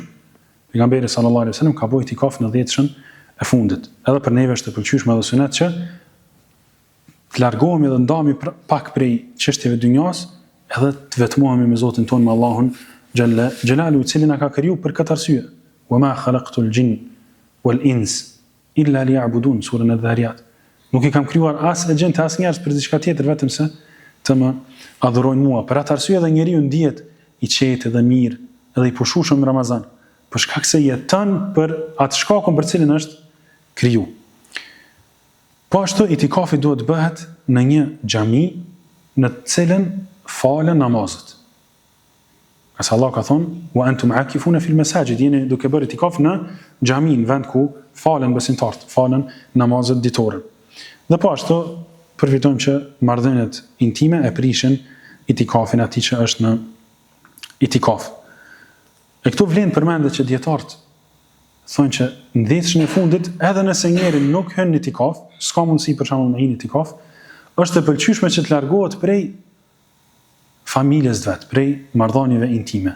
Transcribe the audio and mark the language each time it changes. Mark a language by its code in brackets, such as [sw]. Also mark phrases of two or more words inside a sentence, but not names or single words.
[sq] Pejgamberi [ar] sallallahu alaihi wasallam [sq] ka bëu itikaf në 10-shën e fundit. Edhe për neve është e pëlqyeshme edhe sunet që të largohemi dhe ndahemi pak prej çështjeve dynjas, edhe të vetmohemi me Zotin ton, me Allahun [ar] xhalla xhelalu, [sq] i cili na ka krijuar për këtë arsye. [ar] Wa ma khalaqtul jinn wal ins illa liya'budun, [sq] surën Adh-Dhariyat. Nuk i kam krijuar as e gjente as njerëz për diçka tjetër, vetëm se të më adhurojnë mua. Për atë arsye edhe njeriu ndihet i qetë dhe mirë, edhe i pushueshëm në Ramazan, për shkak se jeton për atë shkakun për cilin është kriju. Po ashtu itikafi duhet bëhet në një xhami në të cilën falen namazet. Asa Allah ka thonë [ar] wa antum aakifuna fi al-masajid, [sq] jeni duke bërë itikaf në xhami, në vend ku falen besimtarët, falen namazet ditore. Dhe po ashtu përfitojmë që marrëdhëniet intime e prishin itikafin atij që është në itikaf. E këtu vlen përmendet që dietarët thonë që në 10-shën e fundit, edhe nëse njeri nuk hyn në itikaf, s'ka mundësi për shembull me hyn në itikaf, është e pëlqyeshme që të largohet prej familjes vet, prej marrëdhënieve intime.